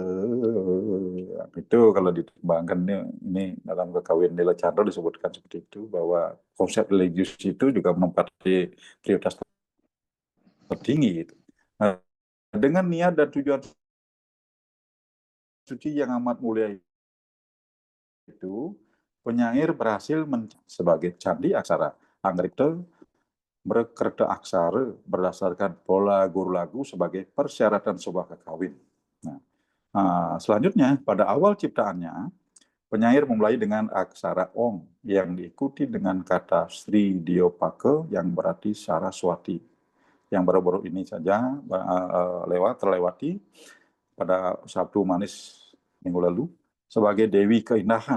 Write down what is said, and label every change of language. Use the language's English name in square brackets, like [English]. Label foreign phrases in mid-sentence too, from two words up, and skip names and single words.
[Indonesian] Itu kalau ditembangkan ini dalam Kekawin Nila Chandra disebutkan seperti itu, bahwa konsep religius itu juga menempati prioritas tertinggi. Nah, dengan niat dan tujuan suci yang amat mulia itu, penyair berhasil sebagai candi aksara Anggripta berkerta aksara berdasarkan pola guru lagu sebagai persyaratan sebuah kekawin. Nah, selanjutnya pada awal ciptaannya penyair memulai dengan aksara Ong yang diikuti dengan kata Sri Diopaka yang berarti Saraswati, yang baru-baru ini saja terlewati pada Sabtu Manis minggu lalu sebagai Dewi Keindahan.